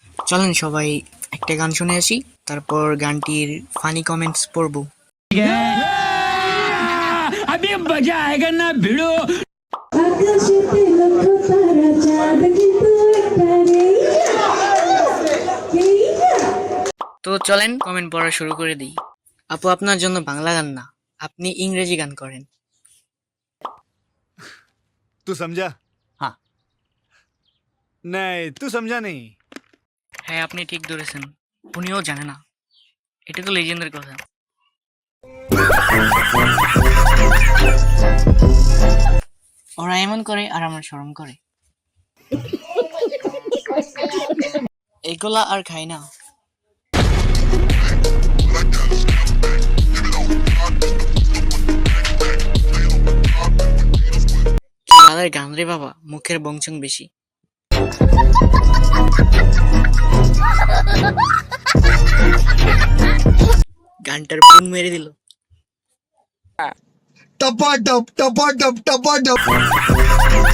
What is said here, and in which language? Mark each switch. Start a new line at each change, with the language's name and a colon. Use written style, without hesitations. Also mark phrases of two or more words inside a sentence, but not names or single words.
Bangla: চলেন সবাই একটা গান শুনে আসি, তারপর গানটির ফানি কমেন্টস পড়বো।
Hindi: अभी मजा आएगा ना भिड़ो।
Bangla: আকাশেতে লক্ষ তারা চাঁদ কিন্তু একটা নেই না। তো চলেন কমেন্ট পড়া শুরু করে দিই। আপু, আপনার জন্য বাংলা গান না, আপনি ইংরেজি গান করেন।
Hindi: तू समझा? हाँ। नहीं, तू समझा नहीं।
Bangla: হ্যাঁ, আপনি ঠিক ধরেছেন, উনিও জানে না। এটা তো লেজেন্ডের কথা। ওরা এমন করে আর আমরা শরম করে। এগুলা আর খাই না। কি বালের গান রে বাবা, মুখের বংচং বেশি। গানটার পুন মেরে দিল। टपा टप टपा टप टपा टप